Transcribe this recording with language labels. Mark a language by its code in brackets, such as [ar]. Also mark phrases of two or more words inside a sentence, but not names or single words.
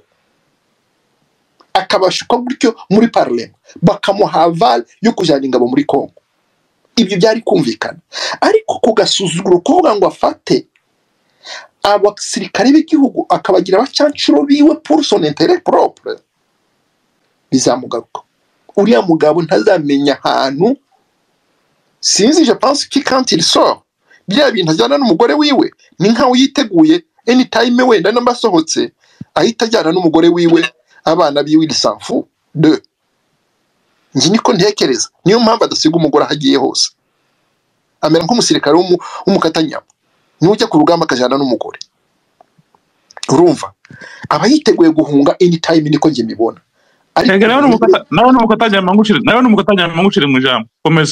[rw] Akabashuka gutyo muri parlement bakamuha aval yo kujana ingabo muri Kongo. Ibyo byari kumvikana. Ariko kugasuzuguro kuvuga ngo afate abasirikare b'igihugu akabagira abacancuro biwe [fr] pour son intérêt propre, [rw] bizamugaruka. uriya mugabo ntazamenya ahantu, sinzi, [fr] je pense que quand il sort [rw] bya bintu ajyana n'umugore wiwe ni nkaho yiteguye anytime wenda n'ambasohotse ahita ajyana n'umugore wiwe, abana biwe [fr] il s'en fout de. [rw] Njye niko ntekereza, niyo mpamvu adasiga umugore ahagiye hose, amera nk'umusirikare w'umukatanyama, niwe ujya ku rugamba akajyana n'umugore. Urumva aba yiteguye guhunga anytime, niko njye mbibona. nawe n'umukatanyama ngushire mu ijambo komeza.